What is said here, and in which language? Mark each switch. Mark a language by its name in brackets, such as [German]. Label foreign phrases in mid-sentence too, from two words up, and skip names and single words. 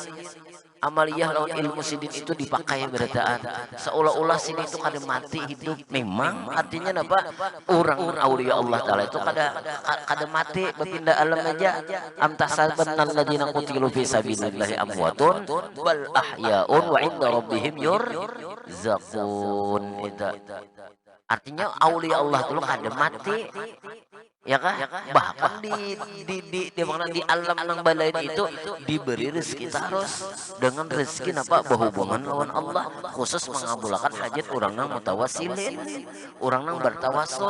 [Banjar] Amaliyah lawan ilmu sidin itu dipakai berataan, seolah-olah sidin itu kada mati hidup. Memang artinya apa? Orang aulia Allah Ta'ala itu kada mati, berpindah alam aja. [Arabic] أم تحسبن الذين قتلوا في سبيل الله أموات بل أحياء وعند ربهم يرزقون. [Banjar] Itu artinya aulia Allah itu kada mati ya kah? Bahkan di alam nang balain itu diberi rezeki terus, dengan rezeki apa berhubungan lawan Allah, khusus mengabulkan hajat orang nang mutawasilin, orang nang bertawasul.